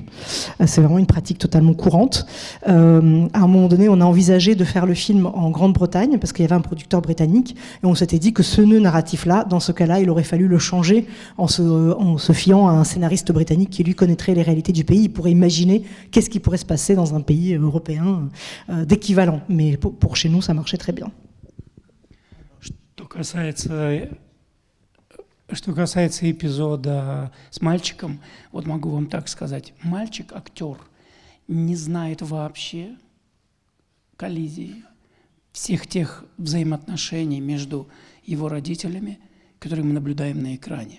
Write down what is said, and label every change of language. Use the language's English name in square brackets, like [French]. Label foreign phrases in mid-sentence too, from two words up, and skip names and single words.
[French] C'est vraiment une pratique totalement courante. À un moment donné, on a envisagé de faire le film en Grande-Bretagne, parce qu'il y avait un producteur britannique, et on s'était dit que ce nœud narratif-là, dans ce cas-là, il aurait fallu le changer en se fiant à un scénariste britannique qui, lui, connaîtrait les réalités du pays. Il pourrait imaginer qu'est-ce qui pourrait se passer dans un pays européen d'équivalent. Mais pour chez nous, ça marchait très bien. [Russian] Что касается эпизода с мальчиком, вот могу вам так сказать. Мальчик, актер, не знает вообще коллизии, всех тех взаимоотношений между его родителями, которые мы наблюдаем на экране.